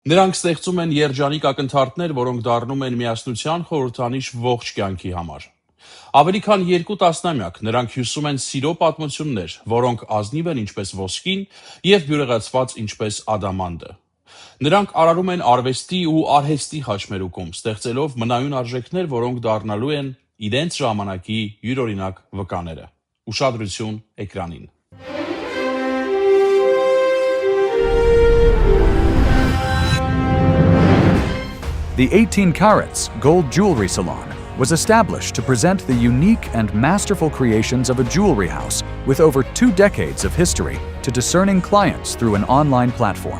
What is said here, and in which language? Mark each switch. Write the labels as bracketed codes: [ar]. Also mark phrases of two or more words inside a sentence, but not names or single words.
[hy] Նրանք ստեղծում են երջանիկ ակնթարթներ, որոնք դառնում են միասնության խորհրդանիշ ողջ կյանքի համար։ Ավելի քան 2 տասնամյակ նրանք հյուսում են սիրո պատմություններ, որոնք ազնիվ են ինչպես ոսկին և բյուրեղացված ինչպես ադամանդը։ Նրանք արարում են արվեստի ու արհեստի խաչմերուկում, ստեղծելով մնայուն արժեքներ, որոնք դառնալու են իրենց ժամանակի յուրօրինակ վկաները։ Ուշադրություն էկրանին։ [en] The 18 Carats Gold Jewelry Salon was established to present the unique and masterful creations of a jewelry house with over 2 decades of history to discerning clients through an online platform.